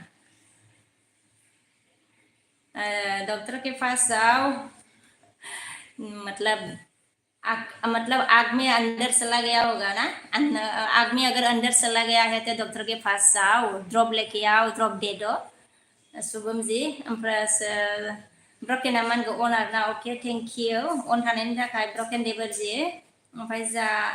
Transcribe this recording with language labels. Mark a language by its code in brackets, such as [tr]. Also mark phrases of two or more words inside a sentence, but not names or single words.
[hi] डॉक्टर के पास आओ मतलब आग में अंदर चला गया होगा ना आग में अगर अंदर चला गया है तो डॉक्टर के पास आओ ड्रॉप लेके आओ ड्रॉप दे दो शुभम जी [brx] ओमफ्राय ब्रकेन मान गो अन आरोना अके थेंक यू अन थानायनि थाखाय ब्रकेन देबर जी ओमफ्राय जा